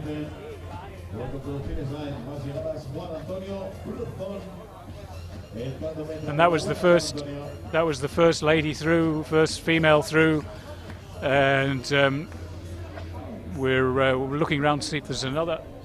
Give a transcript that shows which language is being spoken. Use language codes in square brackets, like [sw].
[en] Welcome to the finish line. [es] Más llegadas, Juan Antonio Bruzón. [en] And that was the first lady through, first female through, and we're looking around to see if there's another.